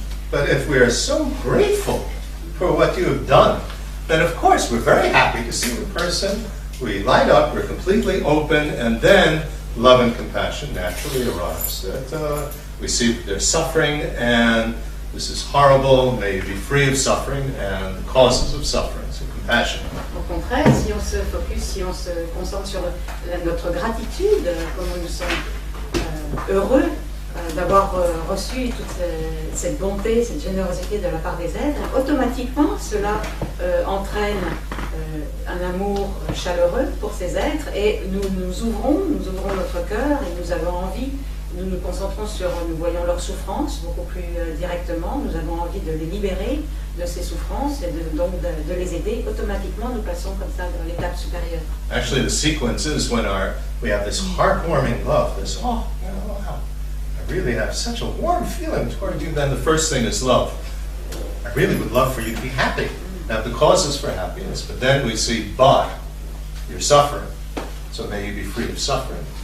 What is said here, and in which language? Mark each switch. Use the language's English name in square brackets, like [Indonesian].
[English] But if we are so grateful for what you have done, then of course we're very happy to see the person. We light up, we're completely open, and then love and compassion naturally arise. That we see their suffering, and this is horrible, may you be free of suffering and the causes of suffering, so compassion. [French] Au contraire, si on se focus, si on se concentre sur notre gratitude, comment nous sommes heureux d'avoir reçu toute cette bonté, cette générosité de la part des êtres, automatiquement cela entraîne un amour chaleureux pour ces êtres et nous ouvrons notre cœur et nous avons envie, nous nous concentrons nous voyons leurs souffrances beaucoup plus directement, nous avons envie de les libérer de ces souffrances et donc de les aider. Automatiquement nous passons comme ça dans l'étape supérieure. [English] Actually, the sequence is when we have this heartwarming love, this, wow, I really have such a warm feeling toward you. Then the first thing is love. I really would love for you to be happy, have the causes for happiness. But then we see, but you're suffering, so may you be free of suffering.